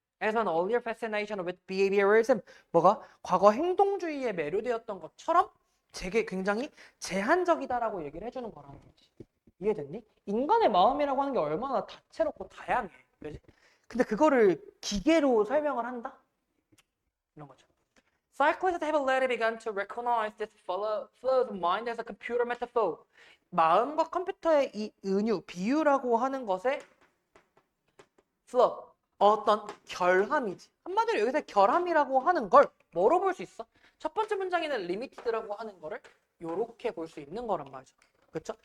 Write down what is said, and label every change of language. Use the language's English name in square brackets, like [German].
[English] As an earlier fascination with behaviorism, [Korean] 뭐가 과거 행동주의에 매료되었던 것처럼 되게 굉장히 제한적이다라고 얘기를 해주는 거라는 거지. 이해됐니? 인간의 마음이라고 하는 게 얼마나 다채롭고 다양해. 그지? 근데 그거를 기계로 설명을 한다? 이런 거죠. [English] Psychologists have already begun to recognize this flow of mind as a computer metaphor. [Korean] 마음과 컴퓨터의 이 은유, 비유라고 하는 것의 flow, 어떤 결함이지. 한마디로 여기서 결함이라고 하는 걸 뭐로 볼 수 있어? 첫 번째 문장에는 limited라고 하는 거를 요렇게 볼 수 있는 거란 말이죠. 그렇죠?